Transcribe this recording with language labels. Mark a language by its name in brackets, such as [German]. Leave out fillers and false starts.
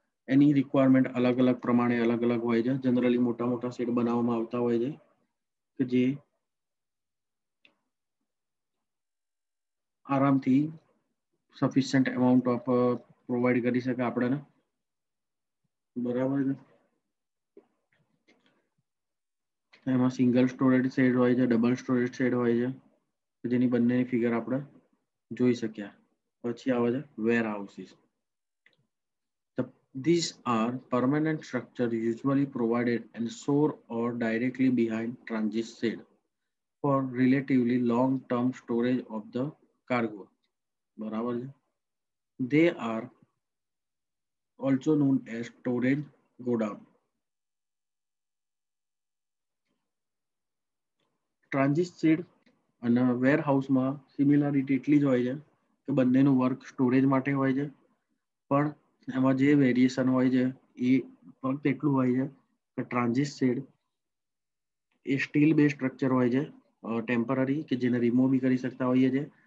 [Gujarati] એની requirement અલગ અલગ પ્રમાણે અલગ અલગ હોય છે. જનરલી મોટા મોટા શેડ બનાવવામાં આવતા હોય છે કે જે આરામથી સફિશિયન્ટ અમાઉન્ટ ઓફ પ્રોવાઈડ કરી શકે આપણને, બરાબર છે. એમાં સિંગલ સ્ટોરેજ શેડ હોય છે, ડબલ સ્ટોરેજ શેડ હોય છે, જેની બંનેની ફિગર આપણે જોઈ શક્યા. પછી આવે છે વેર houses. [English] These are permanent structure usually provided and store or directly behind transit shed for relatively long-term storage of the cargo. [Gujarati] બરાબર છે. [English] They are also known as storage godown. [Gujarati] Transit shade અને વેરહાઉસમાં similarity એટલી જ હોય છે કે બંનેનું work storage માટે હોય છે, પણ એમાં જે વેરિએશન હોય છે એ ફક્ત એટલું હોય છે કે ટ્રાન્ઝિટ શેડ એ સ્ટીલ બેઝ સ્ટ્રક્ચર હોય છે, ટેમ્પરરી, કે જેને રિમૂવ બી કરી શકતા હોઈએ છે.